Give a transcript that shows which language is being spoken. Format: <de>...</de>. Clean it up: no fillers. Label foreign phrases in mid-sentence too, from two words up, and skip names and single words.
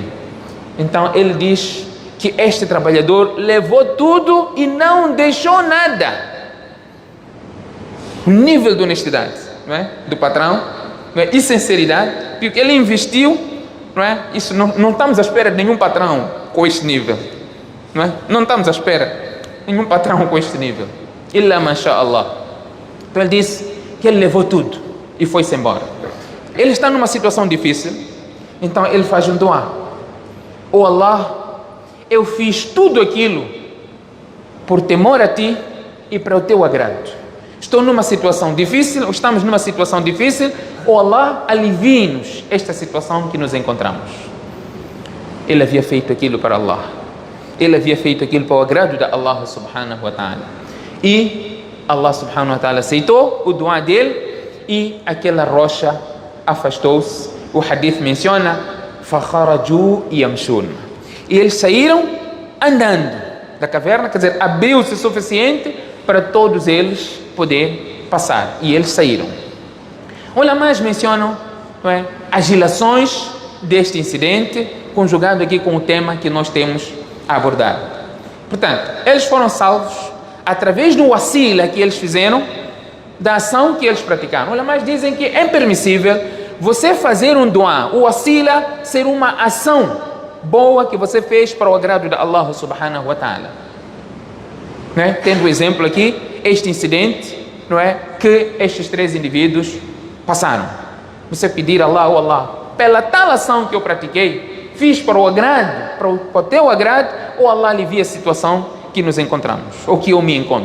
<pt>Então ele diz que este trabalhador levou tudo e não deixou nada. O nível de honestidade, não é, do patrão, não é, e sinceridade, porque ele investiu, não é? Isso não estamos à espera de nenhum patrão com este nível, não é? Não estamos à espera de nenhum patrão com este nível.</pt> <ar>Illa masha'Allah.</ar> <pt>Então ele disse que ele levou tudo e foi-se embora. Ele está numa situação difícil, então ele faz um dua: oh Allah, eu fiz tudo aquilo por temor a ti e para o teu agrado. Estou numa situação difícil, estamos numa situação difícil, oh Allah, alivie-nos esta situação que nos encontramos. Ele havia feito aquilo para Allah, ele havia feito aquilo para o agrado de Allah</pt> <ar>subhanahu wa ta'ala,</ar> <pt>e Allah</pt> <ar>subhanahu wa ta'ala</ar> <pt>aceitou o dua dele e aquela rocha afastou-se. O hadith menciona:</pt> <ar>fakharaju yamshun,</ar> <pt>e eles saíram andando da caverna, quer dizer, abriu-se o suficiente para todos eles poder passar, e eles saíram. Ulamás mencionam, não é, as ilações deste incidente, conjugado aqui com o tema que nós temos a abordar. Portanto, eles foram salvos através do wasila que eles fizeram, da ação que eles praticaram. Ulamás dizem que é permissível você fazer um dua, o wasila ser uma ação boa que você fez para o agrado de Allah</pt> <ar>subhanahu wa ta'ala,</ar> <pt>não é? Tendo o exemplo aqui, este incidente, não é, que estes três indivíduos passaram. Você pedir a Allah: oh Allah, pela tal ação que eu pratiquei, fiz para o agrado, para o teu agrado, ou Allah alivia a situação que nos encontramos, ou que eu me encontro.</pt>